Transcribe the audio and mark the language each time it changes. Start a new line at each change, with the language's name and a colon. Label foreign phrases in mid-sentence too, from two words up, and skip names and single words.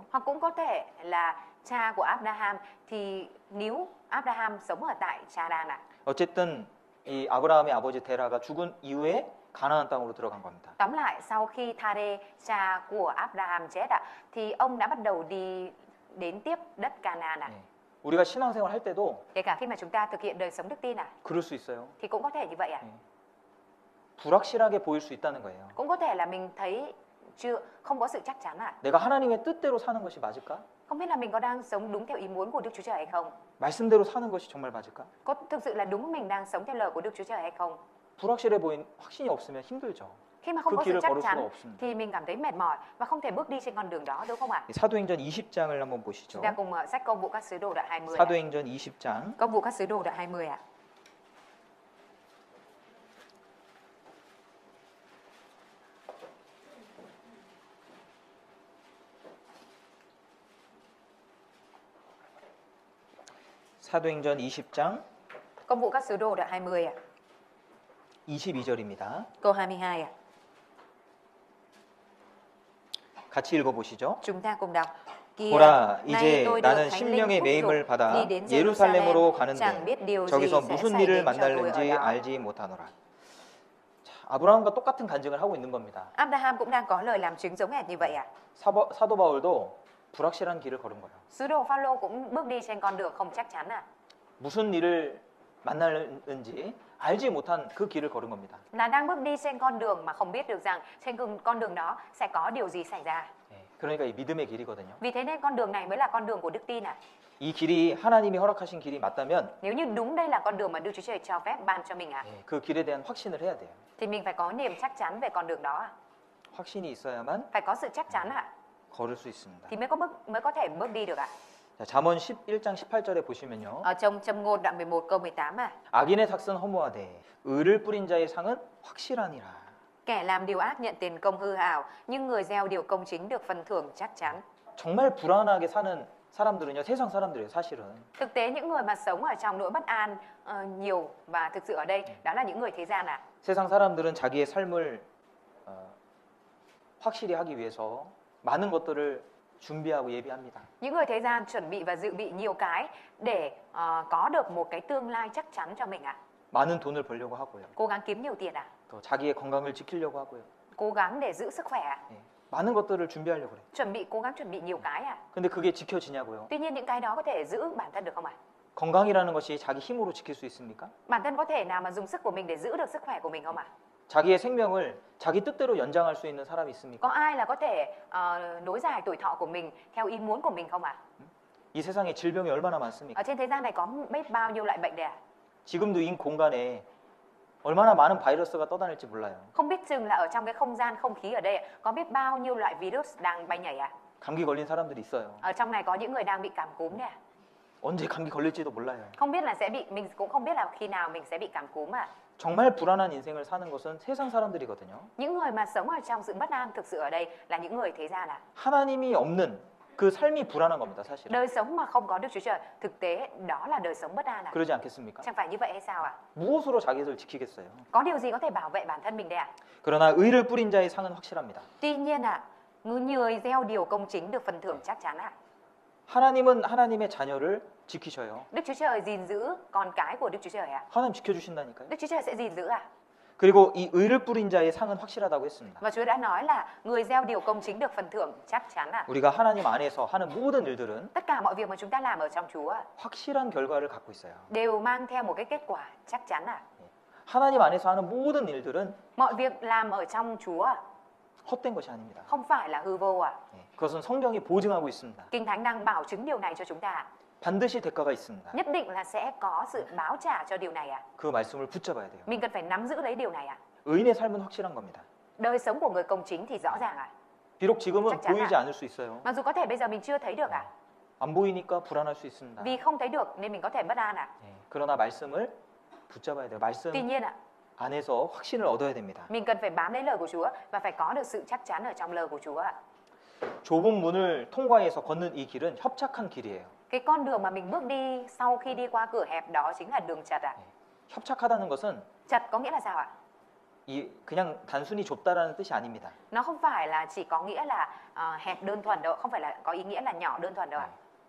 Vietnamese: Hoặc cũng có thể là cha của Abraham thì nếu Abraham sống ở tại Charan
Korean: 어쨌든 이 아브라함의 아버지 데라가 죽은 이후에 가나안 땅으로 들어간 겁니다.
Vietnamese: Tóm lại sau khi Thare cha của Abraham chết thì ông đã bắt đầu đi đến tiếp đất Canaan à?
Korean: 네. 우리가 신앙생활 할 때도
Vietnamese: Kể cả khi mà chúng ta thực hiện đời sống đức tin à?
Korean: 그럴 수 있어요.
Vietnamese: Thì cũng có thể như vậy à?
Korean: 네. 불확실하게 보일 수 있다는 거예요.
Vietnamese: Cũng có thể là mình thấy không có sự chắc chắn à?
Korean: 내가 하나님의 뜻대로 사는 것이 맞을까?
Vietnamese: Không biết là mình có đang sống đúng theo ý muốn của Đức Chúa Trời hay không?
Korean: 말씀대로 사는 것이 정말 맞을까?
Vietnamese: Có thực sự là đúng mình đang sống theo lời của Đức Chúa Trời hay không?
Korean: 불확실해 보인 확신이 없으면 힘들죠.
Vietnamese: Khi mà không
Korean: 그
Vietnamese: có sự
Korean: 길을
Vietnamese: chắc
Korean: 걸을 수가
Vietnamese: chắn
Korean: 없습니다.
Vietnamese: thì mình cảm thấy mệt mỏi và không thể bước đi trên con đường đó, đúng không ạ?
Korean: 사도행전 20장을 한번 보시죠.
Vietnamese: Chúng ta cùng sách Công vụ các sứ đồ đoạn 20.
Korean: 사도행전 20장
Vietnamese: Công vụ các sứ đồ đoạn 20 ạ.
Korean: 사도행전 20장
Vietnamese: Công vụ các sứ đồ đoạn 20 ạ.
Korean: 22절입니다.
Vietnamese: Câu 22 ạ.
Korean: 같이 읽어보시죠.
Vietnamese: Chúng ta cùng đọc. Kìa,
Korean: 보라,
Vietnamese: nay
Korean: 이제
Vietnamese: tôi được
Korean: 나는
Vietnamese: Thánh
Korean: 심령의
Vietnamese: Linh thúc
Korean: 매임을
Vietnamese: giục
Korean: 받아
Vietnamese: đi đến
Korean: 예루살렘으로
Vietnamese: Jerusalem,
Korean: 가는데
Vietnamese: chẳng biết điều gì
Korean: 저기서
Vietnamese: sẽ
Korean: 무슨
Vietnamese: xảy
Korean: 일을
Vietnamese: đến cho tôi
Korean: 만날는지
Vietnamese: ở đó.
Korean: 알지 못하노라. 자, 아브라함과 똑같은 간증을 하고 있는 겁니다.
Vietnamese: Abraham cũng đang có lời làm chứng giống hệt như vậy ạ.
Korean: 사도 바울도 불확실한 길을 걸은 거예요.
Vietnamese: Sứ đồ Phaolô cũng bước đi trên con đường không chắc chắn ạ.
Korean: 무슨 일을 만날는지 알지 못한 그 길을 걸은 겁니다.
Vietnamese: Là đang bước đi trên con đường mà không biết được rằng trên con đường đó sẽ có điều gì xảy ra.
Korean: 예, 그러니까 이 믿음의 길이거든요.
Vietnamese: Vì thế nên con đường này mới là con đường của đức tin ạ.
Korean: 이 길이 하나님이 허락하신 길이 맞다면
Vietnamese: Nếu như đúng đây là con đường mà Đức Chúa Trời cho phép ban cho mình ạ,
Korean: 예, 그 길에 대한 확신을 해야 돼요.
Vietnamese: thì mình phải có niềm chắc chắn về con đường đó ạ.
Korean: 확신이 있어야만
Vietnamese: Phải có sự chắc chắn ạ,
Korean: 걸을 수 있습니다.
Vietnamese: thì mới có thể bước đi được ạ.
Korean: 자, 잠언 11장 18절에 보시면요.
Vietnamese: Ở trong Châm ngôn đoạn 11 câu 18 ạ.
Korean: 악인의 삭은 허무하되 의를 뿌린 자의 상은 확실하니라.
Vietnamese: Kẻ làm điều ác nhận tiền công hư hào, nhưng người gieo điều công chính được phần thưởng chắc chắn.
Korean: 정말 불안하게 사는 사람들은요, 세상 사람들이에요, 사실은.
Vietnamese: Thực tế những người mà sống ở trong nỗi bất an nhiều và thực sự ở đây đó là những người thế gian ạ.
Korean: 세상 사람들은 자기의 삶을 확실히 하기 위해서 많은 것들을 준비하고 예비합니다.
Vietnamese: Những người thế gian chuẩn bị và dự bị nhiều cái để có được một cái tương lai chắc chắn cho mình ạ.
Korean: 많은 돈을 벌려고 하고요.
Vietnamese: Cố gắng kiếm nhiều tiền ạ.
Korean: 또 자기의 건강을 지키려고 하고요.
Vietnamese: Cố gắng để giữ sức khỏe ạ.
Korean: 예, 많은 것들을 준비하려고 그래요.
Vietnamese: Cố gắng chuẩn bị nhiều cái ạ.
Korean: 근데 그게 지켜지냐고요?
Vietnamese: Tuy nhiên những cái đó có thể giữ bản thân được không ạ?
Korean: 건강이라는 것이 자기 힘으로 지킬 수 있습니까?
Vietnamese: Bản thân có thể nào mà dùng sức của mình để giữ được sức khỏe của mình không ạ?
Korean: 자기의 생명을 자기 뜻대로 연장할 수 있는 사람이 있습니까?
Vietnamese: Có ai là có thể nối dài tuổi thọ của mình theo ý muốn của mình không ạ?
Korean: 이 세상에 질병이 얼마나 많습니까?
Vietnamese: Ở trên thế gian này có biết bao nhiêu loại bệnh đấy ạ?
Korean: 지금도 이 공간에 얼마나 많은 바이러스가 떠다닐지 몰라요.
Vietnamese: Không biết chừng là ở trong cái không gian không khí ở đây có biết bao nhiêu loại virus đang bay nhảy ạ?
Korean: 감기 걸린 사람들이 있어요.
Vietnamese: Ở trong này có những người đang bị cảm cúm đấy ạ.
Korean: 언제 감기 걸릴지도 몰라요.
Vietnamese: Không biết là mình cũng không biết là khi nào mình sẽ bị cảm cúm ạ.
Korean: 정말 불안한 인생을 사는 것은 세상 사람들이거든요.
Vietnamese: Những người mà sống ở trong sự bất an thực sự ở đây là những người thế gian ạ.
Korean: 하나님이 없는 그 삶이 불안한 겁니다, 사실은.
Vietnamese: Đời sống mà không có Đức Chúa Trời, thực tế đó là đời sống bất an ạ.
Korean: 그러지 않겠습니까?
Vietnamese: Chẳng phải như vậy hay sao ạ?
Korean: 무엇으로 자기를 지키겠어요?
Vietnamese: Có điều gì có thể bảo vệ bản thân mình đây ạ?
Korean: 그러나 의를 뿌린 자의 상은 확실합니다.
Vietnamese: Tuy nhiên ạ, người gieo điều công chính được phần thưởng chắc chắn ạ.
Korean: 하나님은 하나님의 자녀를 지키셔요.
Vietnamese: Đức Chúa Trời gìn giữ con cái của Đức Chúa Trời ạ.
Korean: 하나님 지켜주신다니까요.
Vietnamese: Đức Chúa Trời sẽ gìn giữ ạ.
Korean: 그리고 이 의를 뿌린 자의 상은 확실하다고 했습니다.
Vietnamese: Và Chúa đã nói là người gieo điều công chính được phần thưởng chắc chắn ạ.
Korean: 우리가 하나님 안에서 하는 모든 일들은
Vietnamese: Tất cả mọi việc mà chúng ta làm ở trong Chúa ạ,
Korean: 확실한 결과를 갖고 있어요.
Vietnamese: đều mang theo một cái kết quả chắc chắn ạ.
Korean: 하나님 안에서 하는 모든 일들은
Vietnamese: Mọi việc làm ở trong Chúa ạ,
Korean: 헛된 것이 아닙니다.
Vietnamese: không phải là hư vô ạ.
Korean: 그것은 성경이 보증하고 있습니다.
Vietnamese: Kinh Thánh đang bảo chứng điều này cho chúng ta ạ.
Korean: 반드시 대가가 있습니다.
Vietnamese: Nhất định là sẽ có sự báo trả cho điều này ạ.
Korean: 그 말씀을 붙잡아야 돼요.
Vietnamese: Mình cần phải nắm giữ lấy điều này ạ.
Korean: 의인의 삶은 확실한 겁니다.
Vietnamese: Đời sống của người công chính thì rõ ràng ạ.
Korean: 비록 지금은
Vietnamese: chắc chắn
Korean: 보이지
Vietnamese: ạ.
Korean: 않을 수 있어요.
Vietnamese: Mặc dù có thể bây giờ mình chưa thấy được ạ.
Korean: 안 보이니까 불안할 수 있습니다.
Vietnamese: Vì không thấy được nên mình có thể bất an ạ.
Korean: 그러나 말씀을 붙잡아야 돼요. 말씀
Vietnamese: Tuy nhiên ạ,
Korean: 안에서 확신을 얻어야 됩니다.
Vietnamese: mình cần phải bám lấy lời của Chúa và phải có được sự chắc chắn ở trong lời của Chúa ạ.
Korean: 좁은 문을 통과해서 걷는 이 길은 협착한 길이에요.
Vietnamese: Cái con đường mà mình bước đi sau khi đi qua cửa hẹp đó chính là đường chật ạ.
Korean: 협착하다는 것은
Vietnamese: Chật có nghĩa là sao ạ?
Korean: 그냥 단순히 좁다라는 뜻이 아닙니다.
Vietnamese: Nó không phải là chỉ có nghĩa là hẹp đơn thuần đâu, không phải là có ý nghĩa là nhỏ đơn thuần đâu ạ.